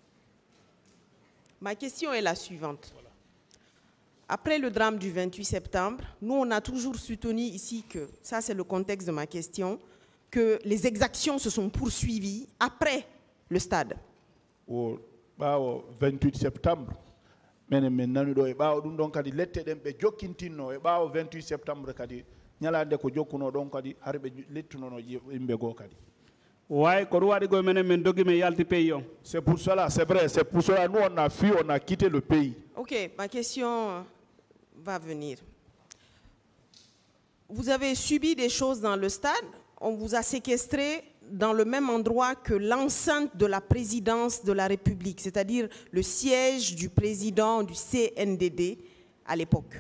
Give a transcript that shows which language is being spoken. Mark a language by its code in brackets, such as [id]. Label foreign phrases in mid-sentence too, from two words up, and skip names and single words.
[fr] Ma question est la suivante. Après le drame du 28 septembre, nous, on a toujours soutenu ici que, ça c'est le contexte de ma question, que les exactions se sont poursuivies après le stade. Au 28 septembre, mais maintenant [ff] do e baaw dum don kadi lette dem be jokkintinno e baaw 28 septembre kadi nyalaande ko jokkuno don kadi harbe lettunono yimbe go kadi. [fr] Ouais, C'est pour cela, c'est vrai, c'est pour cela nous on a fui, on a quitté le pays. Ok, ma question va venir. Vous avez subi des choses dans le stade, on vous a séquestré dans le même endroit que l'enceinte de la présidence de la République, c'est-à-dire le siège du président du CNDD à l'époque.